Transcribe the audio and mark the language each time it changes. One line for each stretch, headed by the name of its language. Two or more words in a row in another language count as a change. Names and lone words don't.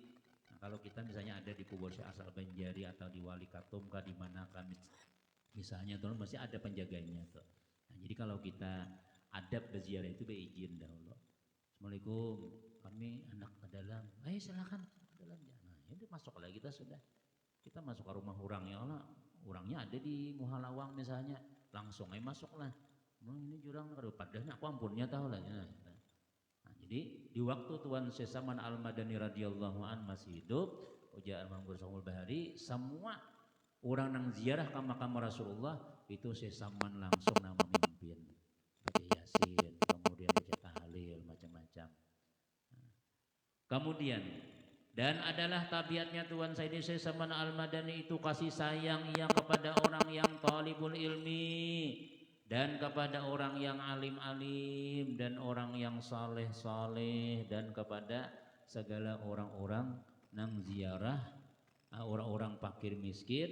Indonesian: Nah, kalau kita misalnya ada di kubur Syekh Asal Banjari atau di Wali Katum di mana kami misalnya tuh masih ada penjaganya tuh. Nah, jadi kalau kita adab berziarah itu berizin dahulu. Assalamualaikum, kami anak ke dalam. Ayo silakan ke dalam. Nah, ini masuk lagi kita sudah. Kita masuk ke rumah orang, ya Allah, orangnya ada di Muhalawang misalnya, langsung aja masuklah. Ini jurang padahal aku ampunnya tahu lah. Nah, jadi di waktu Tuan Syekh Saman Al-Madani
Arabic: radhiyallahu an
Indonesian: masih hidup, ujar Imam Ghazali Bahari, semua orang nang ziarah ke makam Rasulullah itu Syekh Saman langsung nama memimpin. Baca Yasin, kemudian baca tahlil, macam-macam. Kemudian dan adalah tabiatnya Tuan Sayyidi Syekh Saman Al-Madani itu kasih sayang ia kepada orang yang
Arabic: talibul ilmi
Indonesian: dan kepada orang yang alim-alim dan orang yang saleh-saleh dan kepada segala orang-orang nang ziarah orang-orang fakir miskin.